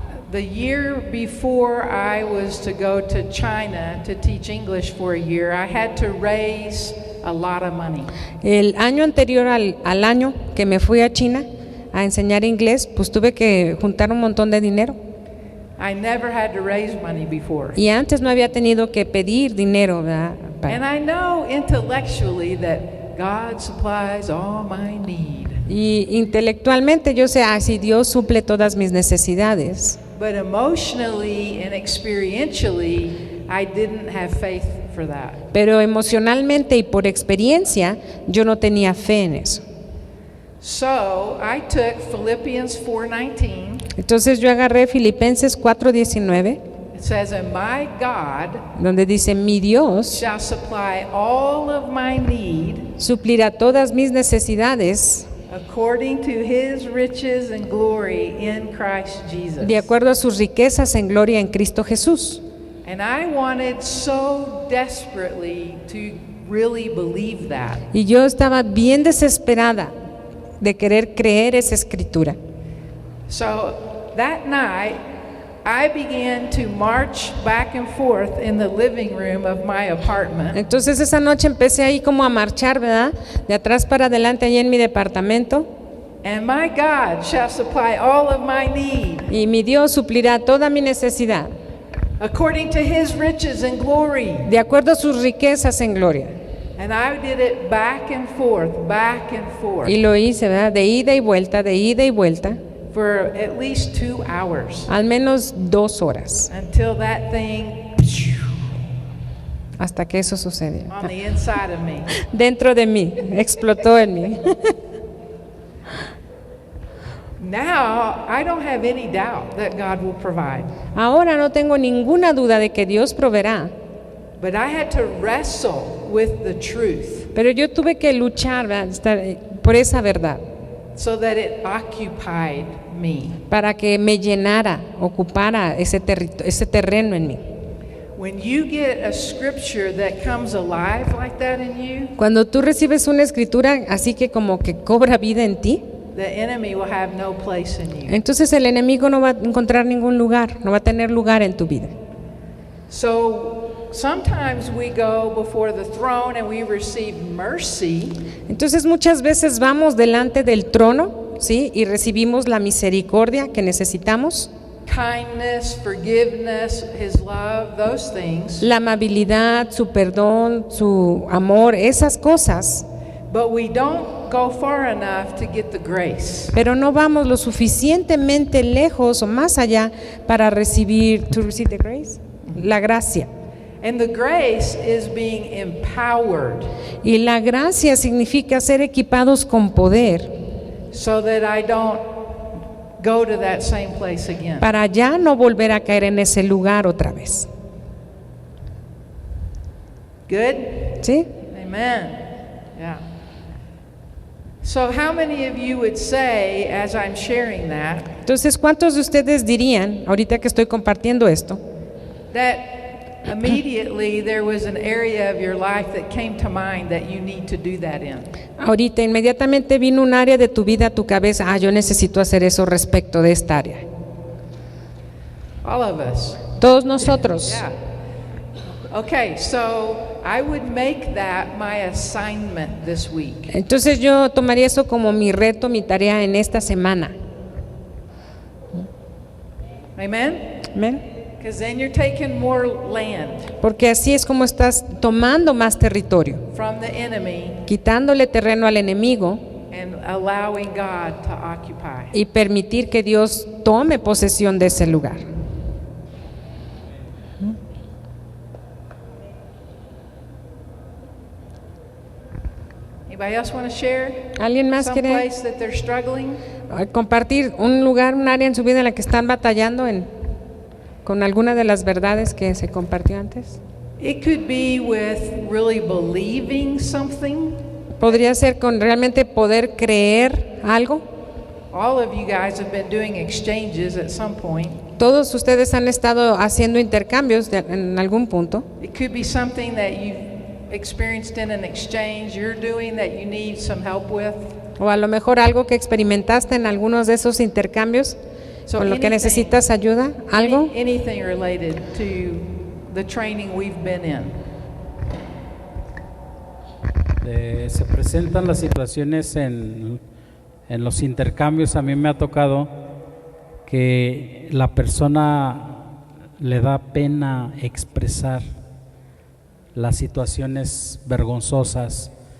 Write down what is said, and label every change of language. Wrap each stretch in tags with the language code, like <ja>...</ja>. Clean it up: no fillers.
<en>the year before I was to go to China to teach English for a year, I had to raise a lot of money.</en> <es>el año anterior al año que me fui a China a enseñar inglés, pues tuve que juntar un montón de dinero.</es> <en>I never had to raise money before.</en> <es>Y antes no había tenido que pedir dinero, ¿verdad?</es> <en>And I know intellectually that God supplies all my need.</en> <es>Y intelectualmente yo sé, si Dios suple todas mis necesidades.</es> <en>But emotionally and experientially, I didn't have faith for that.</en> <es>Pero emocionalmente y por experiencia, yo no tenía fe en eso.</es> <en>So I took Philippians 4:19.</en> <es>Entonces yo agarré Filipenses 4:19,</es> <en>It says, "And my God</en> <es>donde dice, mi Dios</es> <en>shall supply all of my need</en> <es>suplirá todas mis necesidades</es> <en>according to his riches and glory in Christ Jesus."</en> <es>de acuerdo a sus riquezas en gloria en Cristo Jesús.</es> <en>And I wanted so desperately to really believe that.</en> <es>Y yo estaba bien desesperada de querer creer esa escritura.</es> <en>So that night, I began to march back and forth in the living room of my apartment.</en> <es>Entonces esa noche empecé ahí como a marchar, ¿verdad? De atrás para adelante allí en mi departamento.</es> <en>And my God shall supply all of my need</en> <es>Y mi Dios suplirá toda mi necesidad</es> <en>according to his riches and glory.</en> <es>de acuerdo a sus riquezas en gloria.</es> <en>And I did it back and forth,</en> <es>Y lo hice, ¿verdad? De ida y vuelta,</es> <en>for at least 2 hours</en> <es>al menos 2 horas,</es> <en>until that thing</en> <es>hasta que eso sucedió.</es> <en>on the inside of me.</en> <es>Dentro de mí, explotó en mí.</es> <en>Now, I don't have any doubt that God will provide.</en> <es>Ahora no tengo ninguna duda de que Dios proveerá,</es> <en>But I had to wrestle with the truth</en> <es>pero yo tuve que luchar, ¿verdad? Por esa verdad,</es> <en>so that it occupied me.</en> <es>para que me llenara, ocupara ese terreno en mí.</es> <en>When you get a scripture that comes alive like that in you,</en> <es>Cuando tú recibes una escritura así que como que cobra vida en ti,</es> <en>the enemy will have no place in you.</en> <es>entonces el enemigo no va a encontrar ningún lugar, no va a tener lugar en tu vida.</es> <en>So sometimes we go before the throne and we receive mercy,</en> <es>Entonces muchas veces vamos delante del trono, ¿sí? Y recibimos la misericordia que necesitamos,</es> <en>kindness, forgiveness, his love, those things.</en> <es>la amabilidad, su perdón, su amor, esas cosas,</es> <en>But we don't go far enough to get the grace.</en> <es>pero no vamos lo suficientemente lejos o más allá para recibir,</es> <en>to receive the grace,</en> <es>la gracia.</es> <en>And the grace is being empowered</en> <es>Y la gracia significa ser equipados con poder</es> <en>so that I don't go to that same place again.</en> <es>para ya no volver a caer en ese lugar otra vez.</es> <en>Good?</en> <es>¿Sí?</es> <en>Amen. Yeah. So how many of you would say, as I'm sharing that,</en> <es>Entonces, ¿cuántos de ustedes dirían, ahorita que estoy compartiendo esto,</es> <en>that immediately there was an area of your life that came to mind that you need to do that in?</en> <es>ahorita inmediatamente vino un área de tu vida a tu cabeza, yo necesito hacer eso respecto de esta área?</es> <en>All of us.</en> <es>Todos nosotros.</es> <en>Yeah. Okay, so I would make that my assignment this week.</en> <es>Entonces yo tomaría eso como mi reto, mi tarea en esta semana.</es> <en>Amen?</en> <es>¿Amén?</es> <en>Because then you're taking more land</en> <es>Porque así es como estás tomando más territorio,</es> <en>from the enemy</en> <es>quitándole terreno al enemigo</es> <en>and allowing God to occupy.</en> <es>y permitir que Dios tome posesión de ese lugar.</es> <en>Anybody else want to share?</en> <es>¿Alguien más</es> <en>Some</en> <es>quiere</es> <en>place that they're struggling?</en> <es>compartir un lugar, un área en su vida en la que están batallando con alguna de las verdades que se compartió antes?</es> <en>It could be with really believing something.</en> <es>Podría ser con realmente poder creer algo.</es> <en>All of you guys have been doing exchanges at some point.</en> <es>Todos ustedes han estado haciendo intercambios en algún punto.</es> <en>It could be something that you've experienced in an exchange you're doing that you need some help with.</en> <es>O a lo mejor algo que experimentaste en algunos de esos intercambios,</es> <en>So</en> <es>con lo que</es> <en>anything-</en> <es>necesitas ayuda, algo.</es> <en>Anything related to the training we've been in.</en> <es>Se presentan las situaciones en los intercambios. A mí me ha tocado que la persona le da pena expresar las situaciones vergonzosas</es>